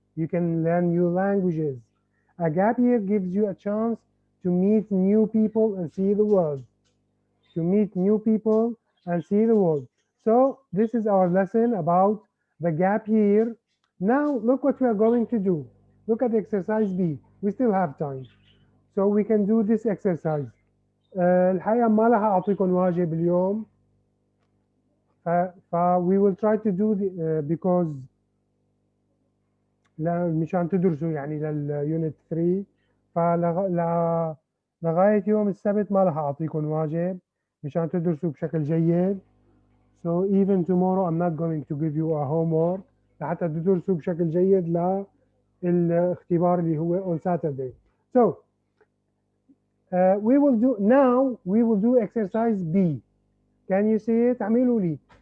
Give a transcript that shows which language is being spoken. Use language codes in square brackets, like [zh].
[en] You can learn new languages. A gap year gives you a chance to meet new people and see the world. To meet new people and see the world. So this is our lesson about the gap year. Now look what we are going to do. Look at exercise B. We still have time. So we can do this exercise. [ar] الحقيقة ما راح أعطيكم واجب اليوم. [en] we will try to do the, because [ar] لا مشان تدرسوا يعني لليونت 3 لغاية يوم السبت ما راح أعطيكم واجب مشان تدرسوا بشكل جيد. [en] So even tomorrow I'm not going to give you a homework [ar] لحتى تدرسوا بشكل جيد للاختبار اللي هو [en] on Saturday. So we will do exercise B. Can you see it? [ar] اعملوا لي.